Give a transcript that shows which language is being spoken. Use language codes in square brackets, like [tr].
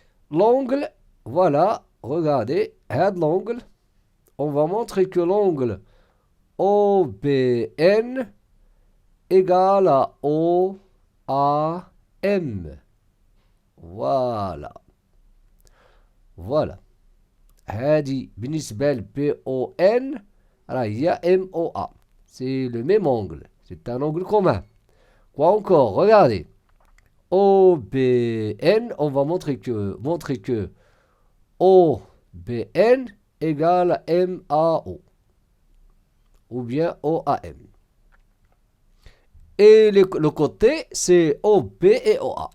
[fr] L'angle, voilà, regardez, l'angle. On va montrer que l'angle OBN égale à OAM. Voilà. Voilà. [ar] هذه بالنسبة ل BON راه هي MOA. [fr] C'est le même angle. C'est un angle commun. Quoi encore? Regardez. OBN, on va montrer que OBN égale à MAO. Ou bien OAM. Et le côté, c'est OB et OA.